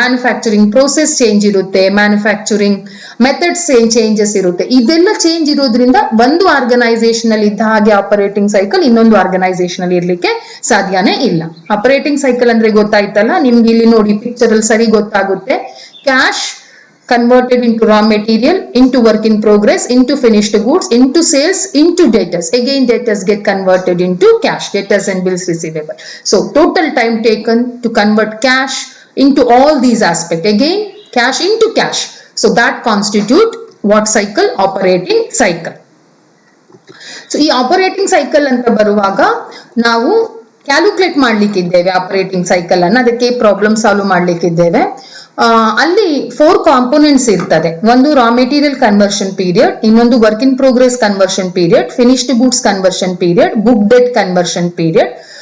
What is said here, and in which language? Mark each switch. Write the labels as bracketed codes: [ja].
[kn] Manufacturing process change ಇರುತ್ತೆ, manufacturing methods changes ಇರುತ್ತೆ. ಇದೆಲ್ಲ ಚೇಂಜ್ ಇರೋದ್ರಿಂದ ಒಂದು ಆರ್ಗನೈಸೇಷನ್ ಅಲ್ಲಿ ಇದ್ದ ಹಾಗೆ ಆಪರೇಟಿಂಗ್ ಸೈಕಲ್ ಇನ್ನೊಂದು ಆರ್ಗನೈಸೇಷನ್ ಅಲ್ಲಿ ಇರ್ಲಿಕ್ಕೆ ಸಾಧ್ಯನೇ ಇಲ್ಲ. ಆಪರೇಟಿಂಗ್ ಸೈಕಲ್ ಅಂದ್ರೆ ಗೊತ್ತಾಯ್ತಲ್ಲ ನಿಮ್ಗೆ, ಇಲ್ಲಿ ನೋಡಿ ಪಿಕ್ಚರ್ ಅಲ್ಲಿ ಸರಿ ಗೊತ್ತಾಗುತ್ತೆ. [en] Cash converted into raw material, into work in progress, into finished goods, into sales, into debtors. Again debtors get converted into cash, debtors and bills receivable. So total time taken to convert cash into all these aspects. Again cash into cash. So that constitute what cycle? Operating cycle. So [kn] ಈ operating cycle ಅಂತ ಬರುವಾಗ ನಾವು calculate ಮಾಡ್ಲಿಕ್ಕಿದ್ದೇವೆ operating cycle ಅನ್ನ, ಅದಕ್ಕೆ problem solve ಮಾಡ್ಲಿಕ್ಕಿದ್ದೇವೆ. ಅಲ್ಲಿ 4 components ಇರ್ತದೆ. ಒಂದು raw material conversion period, ಇನ್ನೊಂದು work in progress conversion period, finished goods conversion period, book debt conversion period.